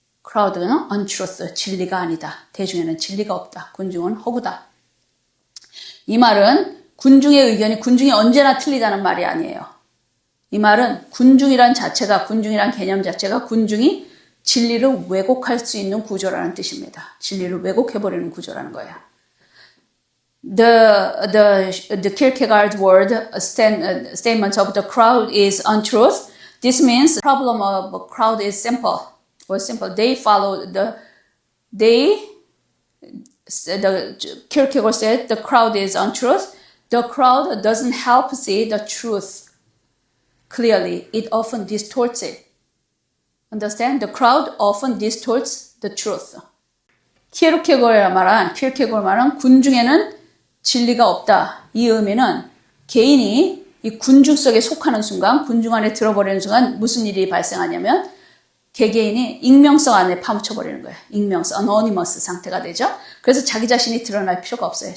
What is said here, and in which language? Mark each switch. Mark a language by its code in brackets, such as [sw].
[ko] crowd는 untruth, 진리가 아니다. 대중에는 진리가 없다. 군중은 허구다. 이 말은 군중의 의견이 군중이 언제나 틀리다는 말이 아니에요. 이 말은 군중이란 개념 자체가 군중이 진리를 왜곡할 수 있는 구조라는 뜻입니다. 진리를 왜곡해버리는 구조라는 거예요. [en] The Kierkegaard word statement of the crowd is untruth. This means the problem of a crowd is simple. They follow Kierkegaard said the crowd is untruth. The crowd doesn't help see the truth clearly. It often distorts it. Understand? The crowd often distorts the truth. [ko] 키르케고르가 말한 군중에는 진리가 없다. 이 의미는 개인이 이 군중 속에 속하는 순간, 군중 안에 들어버리는 순간 무슨 일이 발생하냐면 개개인이 익명성 안에 파묻혀버리는 거예요. 익명성, anonymous 상태가 되죠. 그래서 자기 자신이 드러날 필요가 없어요.